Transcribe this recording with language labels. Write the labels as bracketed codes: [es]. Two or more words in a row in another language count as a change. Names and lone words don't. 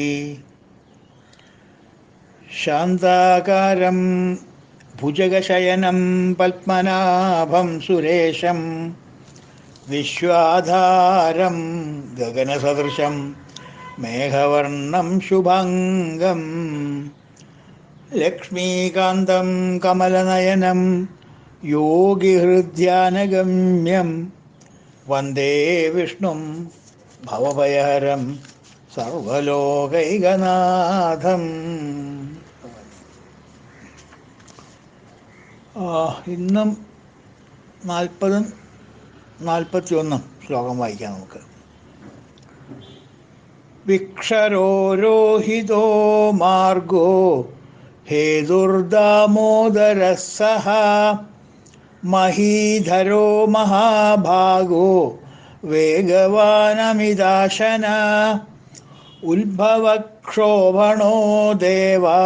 [sa] शान्ताकारं भुजगशयनं पद्मनाभं सुरेशं विश्वाधारं गगनसदृशं मेघवर्णं शुभाङ्गं लक्ष्मीकान्तं कमलनयनं योगिहृद्यानगम्यं वन्दे विष्णुं भवभयहरं സർവലോകൈകനാഥം. [ml] ഇന്നും 40-ഉം 41-ഉം ശ്ലോകം വായിക്കാം നമുക്ക്. [sa] വിക്ഷരോരോഹിതോ മാർഗോ ഹേതുർദാമോദരഃ സഹ മഹീധരോ മഹാഭാഗോ വേഗവാനമിദാശന ഉത്ഭവക്ഷോഭണോ ദേവ